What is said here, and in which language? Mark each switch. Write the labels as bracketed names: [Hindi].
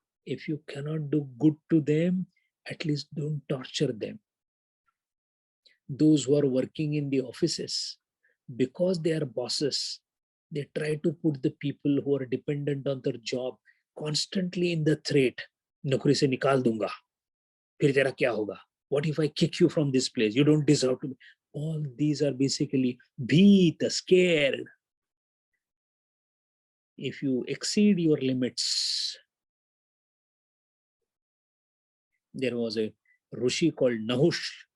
[English] If you cannot do good to them, at least don't torture them. Those who are working in the offices, because they are bosses, they try to put the people who are dependent on their job constantly in the threat. [Hindi] नौकरी से निकाल दूंगा, फिर तेरा क्या होगा? [English] What if I kick you from this place? You don't deserve to be. All these are basically beat, scared. If you exceed your limits, there was a Rishi called Nahush.